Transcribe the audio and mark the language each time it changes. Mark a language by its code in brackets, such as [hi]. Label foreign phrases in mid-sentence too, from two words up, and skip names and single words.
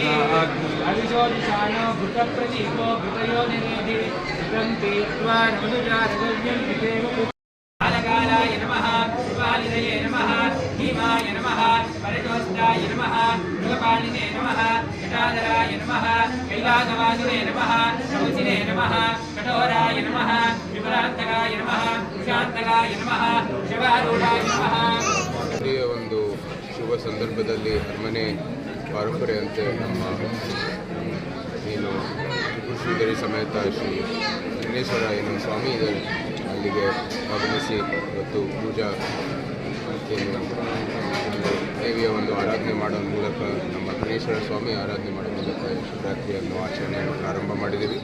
[sa] अविशोदिशानो भूतप्रतीको भूतयो निरोधि सुतं पीत्वा नमनुजारगव्यं पितेव कालकालाय नमः, शिवालिनये नमः, भीमाय नमः, परजोस्ताय नमः, मृगपालिने नमः, जटाधराय नमः, कैलासवासिने नमः, शौचिने नमः, कठोराय नमः, विभ्रान्तकाय नमः, शान्तकाय नमः, शिवारूढाय नमः। [kn] ಒಂದು ಶುಭ ಸಂದರ್ಭದಲ್ಲಿ ಅರಮನೆ ಪರಂಪರೆಯಂತೆ ನಮ್ಮ ಏನು ಶ್ರೀಧರಿ ಸಮೇತ ಶ್ರೀ ವಿಘ್ನೇಶ್ವರ ಏನು ಸ್ವಾಮಿ ಇದ್ದಾರೆ ಅಲ್ಲಿಗೆ ಆಗಮಿಸಿ ಇವತ್ತು ಪೂಜಾ ದೇವಿಯ ಒಂದು ಆರಾಧನೆ ಮಾಡೋ ಮೂಲಕ ನಮ್ಮ ಗಣೇಶ್ವರ ಸ್ವಾಮಿ ಆರಾಧನೆ ಮಾಡೋ ಮೂಲಕ ಶಿವರಾತ್ರಿಯನ್ನು ಆಚರಣೆಯನ್ನು ಪ್ರಾರಂಭ ಮಾಡಿದ್ದೀವಿ.